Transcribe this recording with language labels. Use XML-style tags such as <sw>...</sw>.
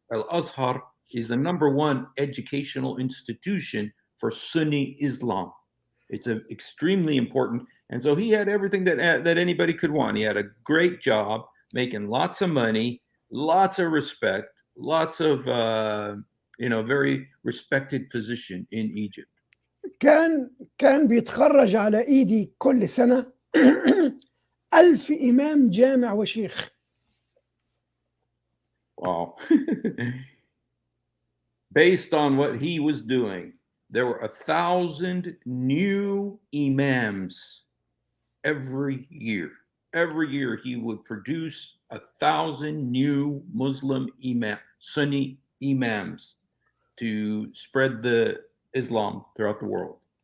<en>Al Azhar is the #1 educational institution for Sunni Islam. It's extremely important. And so he had everything that anybody could want. He had a great job, making lots of money, lots of respect, lots of, very respected position in Egypt.</en> <ar>كان بيتخرج على إيدي كل سنة 1000 إمام جامع وشيخ.</ar> <en>Wow. Based on what he was doing, there were 1,000 new imams every year. Every year he would produce 1,000 new Muslim Sunni imams to spread the Islam throughout the world.</en>